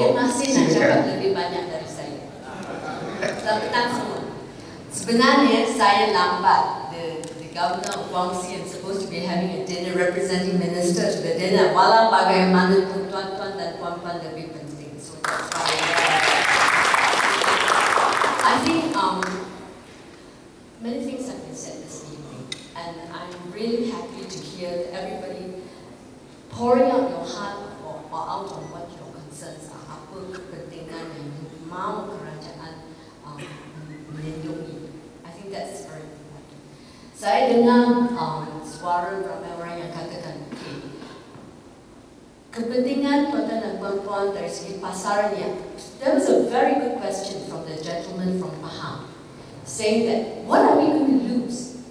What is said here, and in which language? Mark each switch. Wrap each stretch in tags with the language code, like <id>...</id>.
<ms>Dia masih nak cakap lebih banyak dari saya. Tapi tak semua. Sebenarnya saya lambat.</ms> <en>The governor of Guangxi is supposed to be having a dinner representing ministers to the dinner.</en> <ms>Walau bagaimana tuan-tuan dan puan-puan lebih penting.</ms> <en>So that's why I think many things have been said this evening, and I'm really happy to hear everybody pouring out your heart or out on what your concerns are.</en> <ms>Apa kepentingan yang mau kerajaan melindungi.</ms> <en>I think that's very important.</en> <ms>Saya dengar suara ramai orang yang katakan, kepentingan tuan-tuan dan puan-puan dari segi pasarannya. There was a very good question from the gentleman from Pahang, saying that what are we going to lose?</ms>